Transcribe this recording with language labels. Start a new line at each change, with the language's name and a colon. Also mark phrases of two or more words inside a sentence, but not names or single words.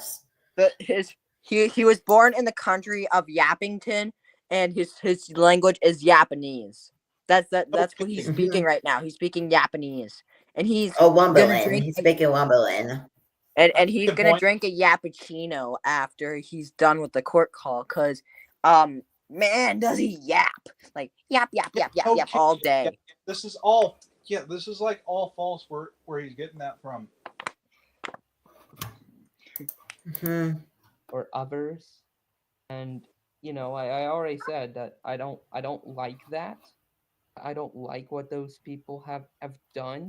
English: He was born in the country of Yappington, and his language is Japanese. That's what he's Okay. speaking right now. He's speaking Japanese, and he's Oh, gonna Wumbling. drink He's speaking Wumbling. and he's Good gonna point. drink a yappuccino after he's done with the court call. Cause man, does he yap like yap yap yap yap yap Okay. all Yeah, day. this is all. Yeah, this is like all false. Where he's getting that from? Hmm. Or others. And you know, I already said that I don't like that. I don't like what those people have done.